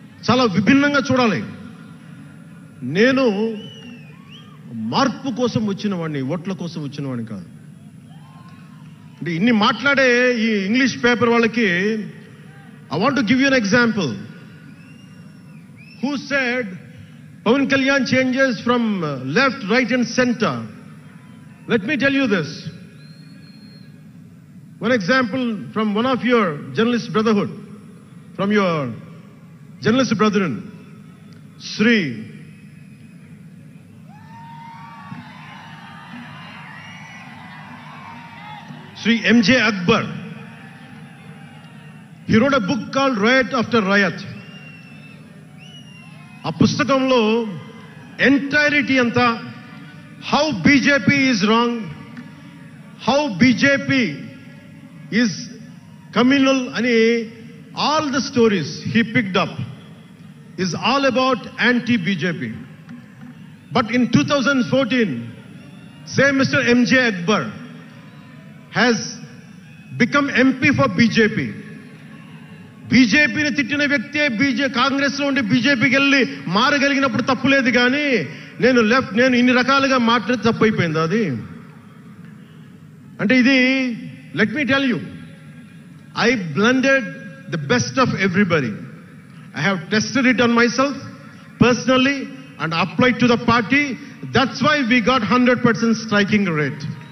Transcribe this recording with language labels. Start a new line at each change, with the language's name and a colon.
Telugu: చాలా విభిన్నంగా చూడాలి. నేను మార్పు కోసం వచ్చిన వాడిని, ఓట్ల కోసం వచ్చిన వాడిని కాదు. అంటే ఇన్ని మాట్లాడే ఈ ఇంగ్లీష్ పేపర్ వాళ్ళకి
English: I want to give you an example. Who said Pawan Kalyan changes from left, right and center? Let me tell you this. One example from one of your journalist brotherhood, from your journalist brethren, Sri M.J. Akbar. He wrote a book called Riot After Riot.
Telugu: ఆ పుస్తకంలో
English: entirety
Telugu: అంతా
English: how BJP is wrong, how BJP is communal
Telugu: అని
English: All the stories he picked up is all about anti BJP. But in 2014 same Mr. M.J. Akbar has become MP for BJP.
Telugu: బీజేపీని తిట్టిన వ్యక్తే కాంగ్రెస్లో ఉండి బీజేపీకి వెళ్ళి మారగలిగినప్పుడు తప్పులేదు, కానీ నేను ఇన్ని రకాలుగా మాట్లాడి తప్పు అయిపోయింది అది. అంటే ఇది,
English: Let me tell you, I blended the best of everybody. I have tested it on myself personally and applied to the party. That's why we got 100% striking rate.